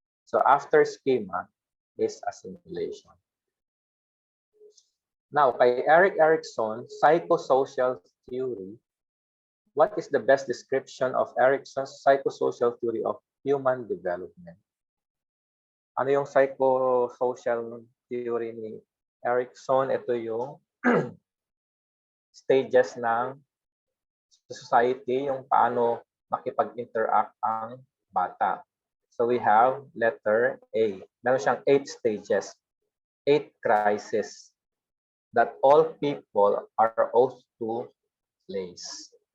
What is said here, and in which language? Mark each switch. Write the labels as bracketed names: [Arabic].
[English] So, after schema is assimilation. Now, kay Erik Erikson, psychosocial theory, what is the best description of Erikson's psychosocial theory of human development? [Filipino] Ano yung psychosocial theory ni Erikson? Ito yung stages ng society, yung paano makipag-interact ang bata. [English] So we have letter A. [Filipino] Meron siyang [English] 8 stages, 8 crises that all people are ought to face.